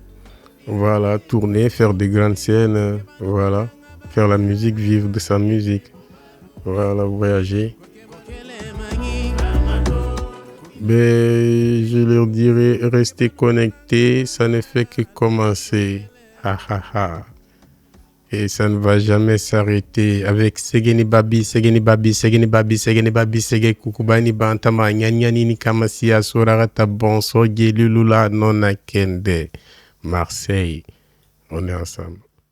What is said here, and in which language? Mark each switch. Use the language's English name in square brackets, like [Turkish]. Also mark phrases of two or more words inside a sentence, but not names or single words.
[French] Voilà, tourner, faire des grandes scènes, voilà, faire la musique, vivre de sa musique, voilà, voyager. Je leur dirais, rester connectés, ça ne fait que commencer. Et ça ne va jamais s'arrêter avec Segeni Babi, Sege Kukubani Bantama, Nyanyani Kamasia, Sorarata Bonso, Gelulula, Nona Kende, Marseille. On est ensemble.